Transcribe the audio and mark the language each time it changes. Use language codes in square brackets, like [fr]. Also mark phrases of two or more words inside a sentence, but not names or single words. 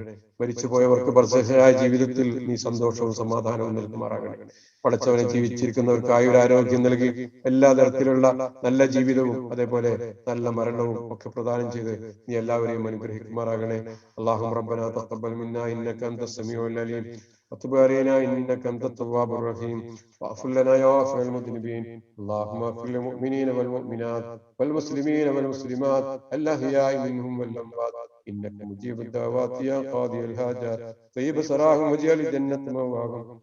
[ml] മരിച്ചുപോയവർക്ക് ബർസഖയായ ജീവിതത്തിൽ നീ സന്തോഷവും സമാധാനവും നൽകുമാറാകണേ. പടച്ചവനെ, ജീവിച്ചിരിക്കുന്നവർക്ക് ആയുരാരോഗ്യം നൽകി എല്ലാ തരത്തിലുള്ള നല്ല ജീവിതവും അതേപോലെ നല്ല മരണവും ഒക്കെ പ്രദാനം ചെയ്ത് നീ എല്ലാവരെയും അനുഗ്രഹിക്കുമാറാകണേ. [ar] اللهم ربنا تقبل منا إنك أنت السميع العليم وتب علينا إنك أنت التواب الرحيم واغفر لنا يا غافر المذنبين. اللهم اغفر للمؤمنين والمؤمنات والمسلمين والمسلمات الأحياء منهم والأموات إنك مجيب الدعوات يا قاضي الحاجات طيب سراهم واجعل الجنة مأواهم.